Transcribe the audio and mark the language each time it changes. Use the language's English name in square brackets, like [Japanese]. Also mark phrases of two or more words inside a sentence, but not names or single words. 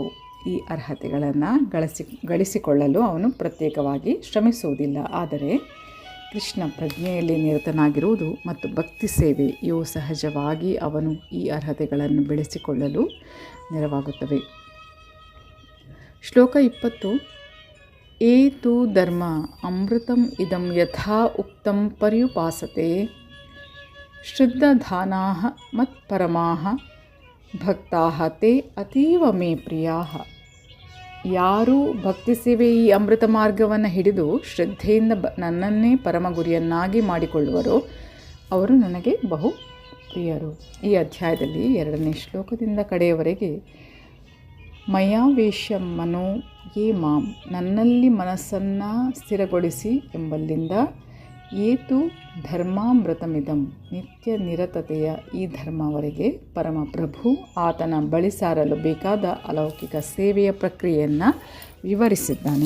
[Kannada] ಈ ಅರ್ಹತೆಗಳನ್ನು ಗಳಿಸಿಕೊಳ್ಳಲು ಅವನು ಪ್ರತ್ಯೇಕವಾಗಿ ಶ್ರಮಿಸುವುದಿಲ್ಲ. ಆದರೆ ಕೃಷ್ಣ ಪ್ರಜ್ಞೆಯಲ್ಲಿ ನಿರತನಾಗಿರುವುದು ಮತ್ತು ಭಕ್ತಿ ಸೇವೆ ಇವು ಸಹಜವಾಗಿ ಅವನು ಈ ಅರ್ಹತೆಗಳನ್ನು ಬೆಳೆಸಿಕೊಳ್ಳಲು ನೆರವಾಗುತ್ತವೆ. ಶ್ಲೋಕ 20. [Sanskrit] ಏತು ಧರ್ಮ ಅಮೃತಂ ಇದಂ ಯಥಾ ಉಕ್ತಂ ಪರ್ಯುಪಾಸತೆ ಶ್ರದ್ಧಾಧಾನಾಃ ಮತ್ಪರಮಾಃ ಭಕ್ತಾಃ ತೇ ಅತೀವ ಮೇ ಪ್ರಿಯಾಃ. [Kannada] ಯಾರು ಭಕ್ತಿ ಸೇವೆ ಈ ಅಮೃತ ಮಾರ್ಗವನ್ನು ಹಿಡಿದು ಶ್ರದ್ಧೆಯಿಂದ ನನ್ನನ್ನೇ ಪರಮ ಗುರಿಯನ್ನಾಗಿ ಮಾಡಿಕೊಳ್ಳುವರೋ ಅವರು ನನಗೆ ಬಹು ಪ್ರಿಯರು. ಈ ಅಧ್ಯಾಯದಲ್ಲಿ 2ನೇ ಶ್ಲೋಕದಿಂದ ಕಡೆಯವರೆಗೆ [Sanskrit] ಮಯಾವೇಶ್ಯ ಮನೋ ಯೇ ಮಾಂ, [Kannada] ನನ್ನಲ್ಲಿ ಮನಸ್ಸನ್ನು ಸ್ಥಿರಗೊಳಿಸಿ ಎಂಬಲ್ಲಿಂದ [Sanskrit] ಏತು ಧರ್ಮಾಮೃತಮಿದಂ, [Kannada] ನಿತ್ಯ ನಿರತತೆಯ ಈ ಧರ್ಮವರೆಗೆ ಪರಮಪ್ರಭು ಆತನ ಬಳಿ ಸಾರಲು ಬೇಕಾದ ಅಲೌಕಿಕ ಸೇವೆಯ ಪ್ರಕ್ರಿಯೆಯನ್ನು ವಿವರಿಸಿದ್ದಾನೆ.